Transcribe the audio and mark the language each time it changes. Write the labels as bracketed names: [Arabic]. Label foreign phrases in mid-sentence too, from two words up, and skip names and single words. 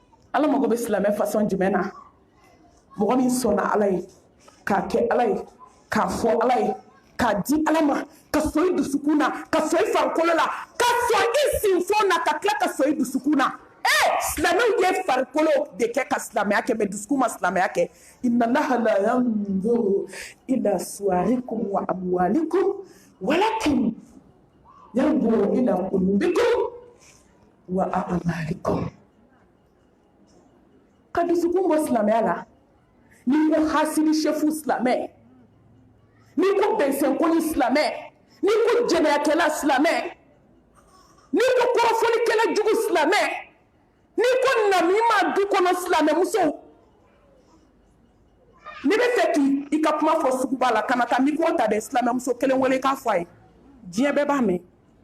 [Bambara] ala mago bɛ silamɛ façon jumɛn na mɔgɔ min sɔnna ala ye k'a kɛ ala ye k'a fɔ ala ye k'a di ala ma ka sɔn i dusukun na ka sɔn i farikolo la ka sɔn i sinfɔn na ka tila ka sɔn i dusukun na silamɛw ye farikolo de kɛ ka silamɛya kɛ mɛ dusukun ma silamɛya kɛ [Arabic] إن الله لا ينظر إلى صوركم وأموالكم ولكن ينظر إلى قلوبكم وأعمالكم [Bambara] ka dusukun bɔ silamɛya la n'i ko hasidi shefu silamɛ n'i ko bɛnsɛnkoni silamɛ n'i ko jɛnɛyakɛla silamɛ n'i ko kɔrɔfɔlikɛla jugu silamɛ n'i ko namima du kɔnɔ silamɛ muso n'i bɛ fɛ k'i ka kuma fɔ suguba la kana taa micro ta dɛ silamɛ muso kelen wele k'a fɔ a ye diɲɛ bɛɛ b'a mɛn